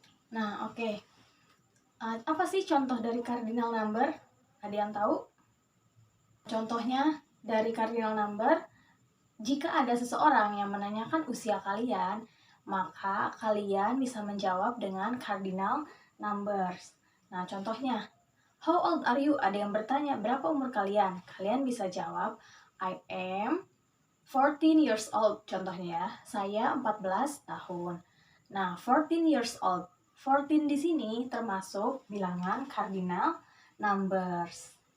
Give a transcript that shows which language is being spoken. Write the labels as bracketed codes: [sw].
[id] Nah, oke. Apa sih contoh dari cardinal number? Ada yang tahu? Contohnya dari cardinal number, jika ada seseorang yang menanyakan usia kalian, maka kalian bisa menjawab dengan cardinal numbers. Nah, contohnya, [en] how old are you? [id] Ada yang bertanya, berapa umur kalian? Kalian bisa jawab, [en] I am 14 years old. [id] Contohnya ya, saya 14 tahun. Nah, [en] 14 years old. [id] 14 di sini termasuk bilangan cardinal numbers.